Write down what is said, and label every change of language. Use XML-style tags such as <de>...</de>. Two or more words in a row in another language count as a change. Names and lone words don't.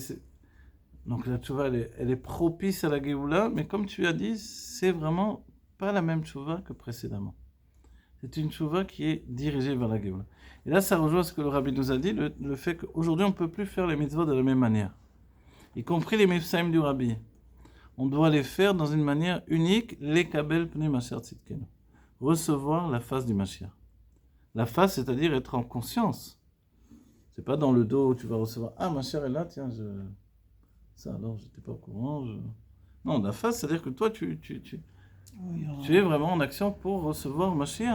<fr>Donc la tchouva, elle est propice à la Géoula, mais comme tu as dit, c'est vraiment pas la même tchouva que précédemment. C'est une tchouva qui est dirigée vers la Géoula. Et là, ça rejoint ce que le rabbi nous a dit, le fait qu'aujourd'hui, on ne peut plus faire les mitzvot de la même manière. Y compris les mifsaïm du rabbi. On doit les faire dans une manière unique, les</fr> <he>קבל פני משיח צדקנו.</he> <fr>Recevoir la face du Mashiach. La face, c'est-à-dire être en conscience. C'est pas dans le dos où tu vas recevoir, ah, Mashiach est là, tiens, ça alors, j'étais pas au courant. Non, la face, c'est-à-dire que toi, tu es vraiment en action pour recevoir Mashiach.</fr>